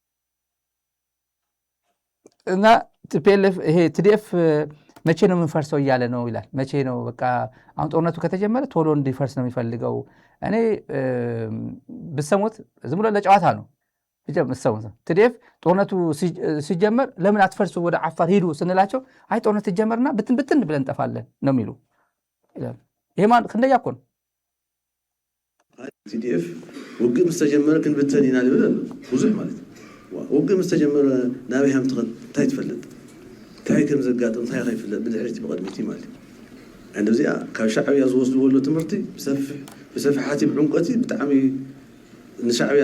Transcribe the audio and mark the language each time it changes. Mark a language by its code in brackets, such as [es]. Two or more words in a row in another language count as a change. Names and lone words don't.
[am] እና ቲፒኤልኤፍ ይሄ ቲዲኤፍ መቼ ነው የምንፈርሰው እያለ ነው ይላል። መቼ ነው በቃ አሁን ጦርነቱ ከተጀመረ ቶሎ እንዲፈርስ ነው የሚፈልገው። እኔ ብሰሙት ዝም ብሎ ለጨዋታ ነው ቲዲኤፍ ጦርነቱ ሲጀመር ለምን አትፈርሱ ወደ አፋር ሂዱ ስንላቸው አይ ጦርነት ሲጀመርና ብትን ብለን እንጠፋለን ነው የሚሉ። ይሄ ማን ክንደያ እኮ ነው። [ti] ቲዲኤፍ ውግእ ምስ ተጀመረ ክንብተን ኢና ልብል ኣሎ ብዙሕ ማለት ውግእ ምስ ተጀመረ ናበይ ሃም እንታይ ትፈልጥ እንታይ ከም ዘጋጥም እንታይ ከይፍለጥ ብድሕሪቲ ብቐድሚቲ ማለት እዩ። ዕንዲ እዚኣ ካብ ሻዕብያ ዝወስድዎ ዘሎ ትምህርቲ ብሰፊሓቲ ብዕምቀቲ ብጣዕሚ ንሻዕብያ